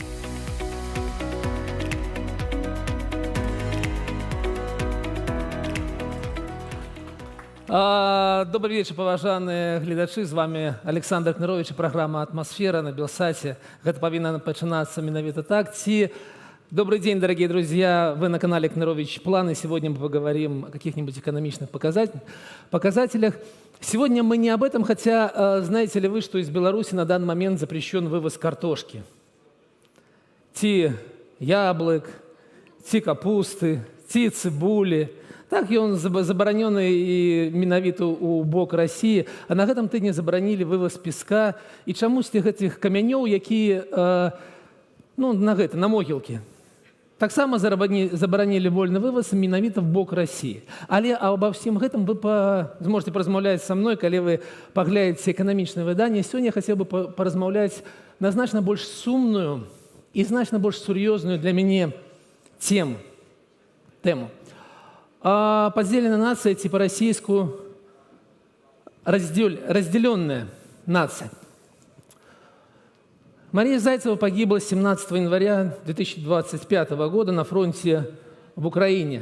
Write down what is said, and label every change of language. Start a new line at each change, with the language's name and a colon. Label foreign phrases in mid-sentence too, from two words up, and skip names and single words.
Russian: Добрый вечер,
Belarusian: паважаныя гледачы. З вами Александр Кныровіч і праграма «Атмосфера» на Белсате. Гэта павінна пачынацца менавіта так.
Russian: Добрый день, дорогие друзья. Вы на канале Кнырович План, и сегодня мы поговорим о каких-нибудь экономичных показателях. Сегодня мы не об этом, хотя знаете ли вы, что из Беларуси на данный момент запрещен вывоз картошки, яблок, капусты, цибули.
Belarusian: Так ён забаранёны і менавіта ў бок Расіі, а на гэтым тыдні забаранілі вываз песка і чамусьці гэтых камянёў, якія на могілкі. Таксама забаранілі вольны вываз менавіта в бок Расіі. Але або всім гэтым вы зможаце паразмаўляць са мной, калі вы паглядзіце эканамічнае выданне. Сёння я хацеў бы паразмаўляць на значна больш сумную і значна больш сур'ёзную для мяне тему.
Russian: Подзеленная нация, типа российскую, разделенная нация. Мария Зайцева погибла 17 января 2025 года на фронте в Украине.